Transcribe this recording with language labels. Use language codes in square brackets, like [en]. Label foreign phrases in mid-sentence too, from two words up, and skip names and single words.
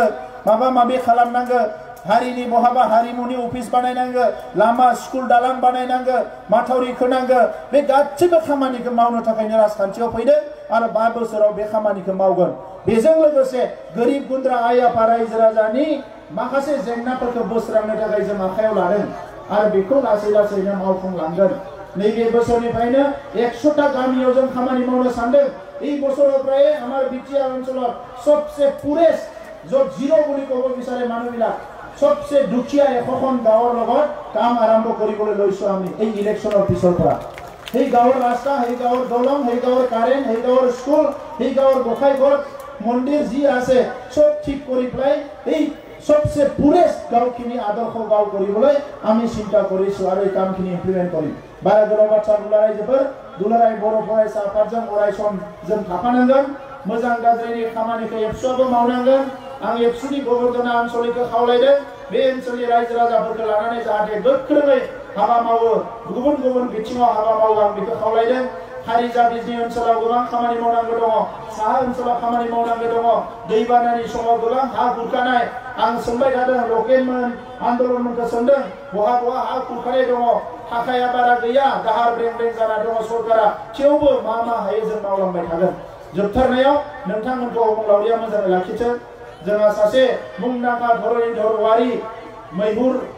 [brx] माबा माबि खालामनांगौ हारिनि बहाबा हारिमुनि अफिस बानायनांगौ लामा स्कुल दालां बानायनांगौ माथावरि खोनांगौ बे गासैबो खामानिखौ मावनो थाखायनो राजखान्थियाव फैदों आरो 5 बोसोराव बे खामानिखौ मावगोन बेजों लोगोसे गोरिब गुन्द्रा आइ आफा रायजो राजानि माखासे जेंनाफोरखौ बोस्रांनो थाखाय जों आखायाव लादों आरो बेखौ लासै लासैनो मावफुंलांगोन नैबे बोसोरनिफ्रायनो 100टा गामियाव जों खामानि मावनो सानदों [as] এই বছৰৰপৰাই আমাৰ বিটিআৰ অঞ্চলত সবচে পুৰেষ্ট য'ত জিৰ' বুলি ক'ব বিচাৰে মানুহবিলাক সবচে দুখীয়া এখন গাঁৱৰ লগত কাম আৰম্ভ কৰিবলৈ লৈছো আমি এই ইলেকশ্যনৰ পিছৰ পৰা এই গাঁৱৰ ৰাস্তা এই গাঁৱৰ দলং এই গাঁৱৰ কাৰেণ্ট এই গাঁৱৰ স্কুল এই গাঁৱৰ গোসাইঘৰ মন্দিৰ যি আছে সব ঠিক কৰি পেলাই এই সবচে পুৰেষ্ট গাঁওখিনি আদৰ্শ গাঁও কৰিবলৈ আমি চিন্তা কৰিছো আৰু এই কামখিনি ইমপ্লিমেন্ট কৰিম বাৰা গোলা বাচ্চা দুলাৰাই [brx] जोबोर दुलाराय बर' फरायसा आफादजों अरायसम जों थाफानांगोन मोजां गाज्रिनि खामानिखौ एबसुआबो मावनांगोन आं एबसुनि गबर्नर आनसलिखौ खावलायदों बे ओनसोलनि रायजो राजाफोरखौ लानानै जाहाथे गोख्रोङै हाबा मावो गुबुन गुबुन बिथिङाव हाबा मावो आं बेखौ खावलायदों हारिजा बिजनि ओनसोलाव गोबां खामानि मावनांगौ दङ साहा ओनसोलाव खामानि मावनांगौ दङ दैबानानि समाव गोबां हा खुरखानाय आं सोंबाय थादों लकेलमोन आन्दलनमोनखौ सोंदों बहा बहा हा खुरखानाय दङ थाखाया बारा गैया दाहार ब्रें ब्रें जाना दङ सरकारा थेवबो मा हायो जों मावलांबाय थागोन जोबथारनायाव नोंथांमोनखौ अबंलावरिया मोजाङै लाखिथों जोंहा सासे मुंदांखा धरनीधर औवारी मैहुर